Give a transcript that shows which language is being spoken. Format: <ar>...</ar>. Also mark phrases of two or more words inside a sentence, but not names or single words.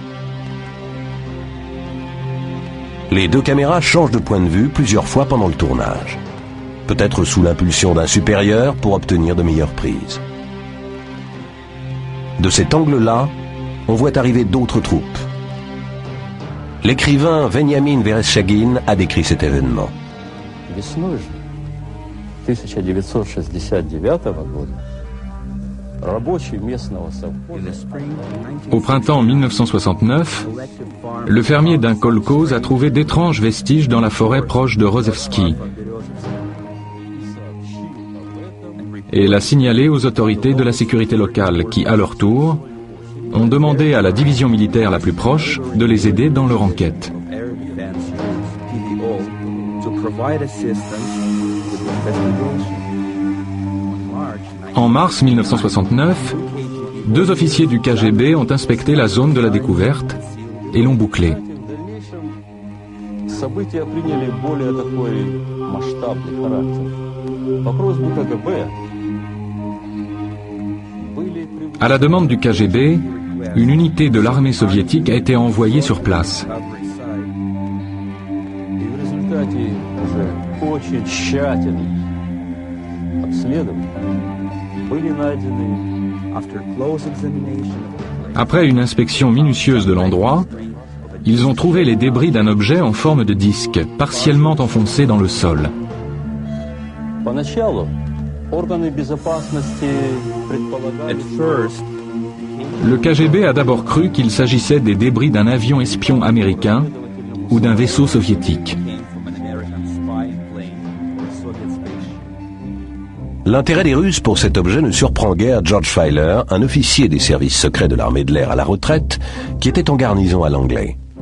<fr>Les 2 caméras changent de point de vue plusieurs fois pendant le tournage. Peut-être sous l'impulsion d'un supérieur pour obtenir de meilleures prises. De cet angle-là, on voit arriver d'autres troupes. L'écrivain Veniamin Vereshchagin a décrit cet événement.</fr> <ru>Весной же 1969 года рабочие местного совхоза</ru> <fr>Au printemps 1969, le fermier d'un kolkhoz a trouvé d'étranges vestiges dans la forêt proche de Rozhevski et l'a signalé aux autorités de la sécurité locale qui, à leur tour, ont demandé à la division militaire la plus proche de les aider dans leur enquête. En mars 1969, 2 officiers du KGB ont inspecté la zone de la découverte et l'ont bouclée.</fr> <ru>События приняли более такой масштабный характер. По просьбе КГБ</ru> <fr>À la demande du KGB, une unité de l'armée soviétique a été envoyée sur place.</fr> <ru>и в результате уже очень тщательных обследований были найдены</ru> <fr>Après une inspection minutieuse de l'endroit, ils ont trouvé les débris d'un objet en forme de disque, partiellement enfoncé dans le sol.</fr> <ru>Поначалу органы безопасности предполагали,</ru> <fr>Le KGB a d'abord cru qu'il s'agissait des débris d'un avion espion américain ou d'un vaisseau soviétique. L'intérêt des Russes pour cet objet ne surprend guère George Filer, un officier des services secrets de l'armée de l'air à la retraite, qui était en garnison à Langley.</fr>